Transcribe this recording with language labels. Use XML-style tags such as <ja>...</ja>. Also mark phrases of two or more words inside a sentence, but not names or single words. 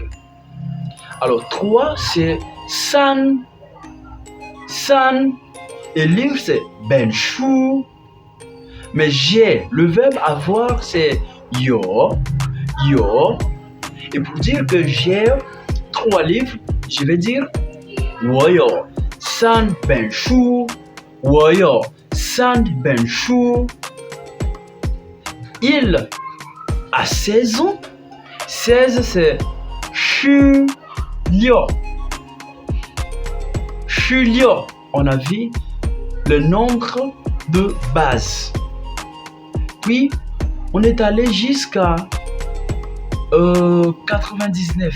<fr>Alors 3 c'est san. Et lire, c'est ben chou. Mais j'ai, le verbe avoir, c'est yo, yo. Et pour dire que j'ai 3 livres, je vais dire</fr> <zh>我有3本书。我有3本书。</zh> <fr>Il a 16 ans. 16, c'est 16. 16. On a vu le nombre de base. Puis, on est allé jusqu'à 99.</fr>